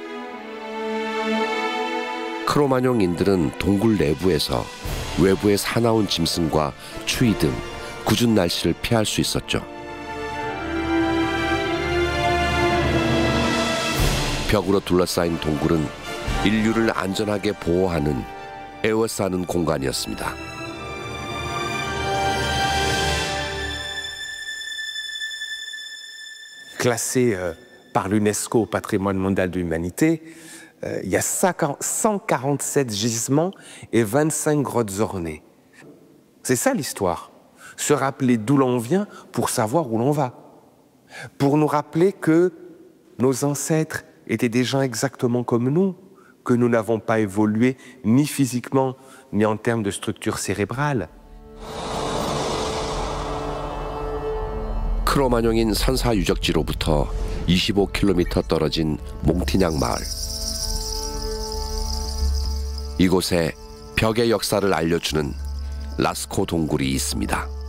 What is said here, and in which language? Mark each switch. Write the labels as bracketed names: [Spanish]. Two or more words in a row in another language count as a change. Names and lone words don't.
[Korean] 크로마뇽인들은 동굴 내부에서 외부의 사나운 짐승과 추위 등 굳은 날씨를 피할 수 있었죠. 벽으로 둘러싸인 동굴은 인류를 안전하게 보호하는 에워싸는 공간이었습니다. [French] Classé par l'UNESCO au patrimoine mondial de l'humanité, il y a 147 gisements et 25 grottes ornées. C'est ça l'histoire. Se rappeler d'où l'on vient pour savoir où l'on va. Pour nous rappeler que nos ancêtres étaient des gens exactement comme nous, que nous n'avons pas évolué ni physiquement ni en termes de structure cérébrale. [Korean] 크로마뇽인 선사 유적지로부터 25km 떨어진 몽티냥 마을. 이곳에 벽의 역사를 알려주는 라스코 동굴이 있습니다.